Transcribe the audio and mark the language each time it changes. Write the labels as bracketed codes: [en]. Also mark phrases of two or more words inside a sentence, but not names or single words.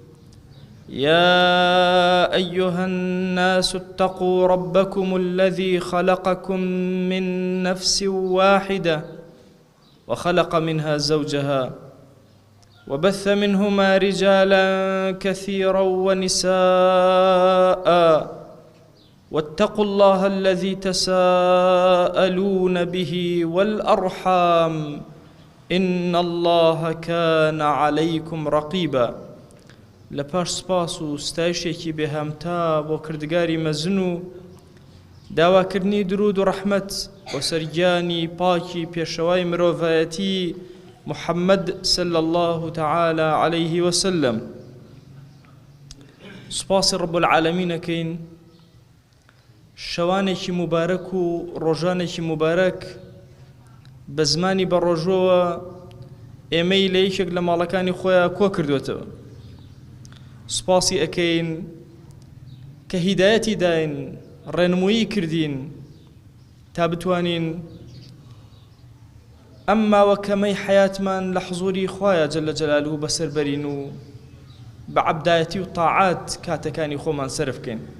[ar] يا أيها الناس اتقوا ربكم الذي خلقكم من نفس واحدة وخلق منها زوجها وبث منهما رجالا كثيرا ونساء، واتقوا الله الذي تساءلون به والأرحام إن الله كان عليكم رقيبا. [ckb] لپاش سپاس و ستایشێکی بێهامتا بۆ کردگاری مەزن و داواکردنی درود و ڕەحمەت بۆ سەرگیانی پاکی پێشەوای مرۆڤایەتی محەممەد [ar] صلی الله تعالى عليه وسلم. [ckb] سپاسی [ar] رب العالمین [ckb] ئەکەین شەوانێکی مبارەک و ڕۆژانێکی مبارەک بە زمانی بە ڕۆژۆوە ئێمەی لە یەکێک لە ماڵەکانی خۆیان کۆ کردوێتەوە. سپاسی ئەکەین کە هیدایەتی داین، ڕێنموویی کردین تا بتوانین ئەم ماوە کەمەی حەیاتمان لە حزووری خوایە [ar] جەلە جەلالوهو [ckb] بەسەر بەرین و بە عەبدایەتی و تاعات کاتەکانی خۆمان سەرف بکەین.